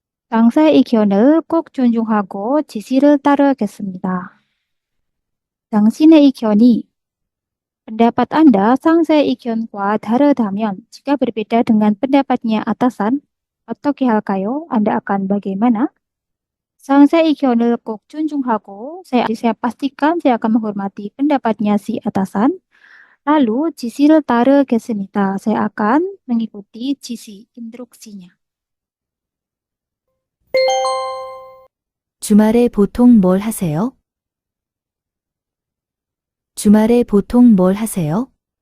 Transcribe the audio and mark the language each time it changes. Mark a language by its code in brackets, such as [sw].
[ko] 상사의 의견을 꼭 존중하고 지시를 따르겠습니다. 당신의 의견이 [id] pendapat Anda [ko] 상사의 의견과 다르다면 [id] jika berbeda dengan pendapatnya atasan, [ko] 어떻게 할까요? [id] Anda akan bagaimana? [ko] 상사의 의견을 꼭 존중하고 [id] saya pastikan saya akan menghormati pendapatnya si atasan. [ko] Lalu 지시를 따르겠습니다. [id] Saya akan mengikuti 지시, instruksinya. [ko] 주말에 보통 뭘 하세요? 주말에 보통 뭘 하세요?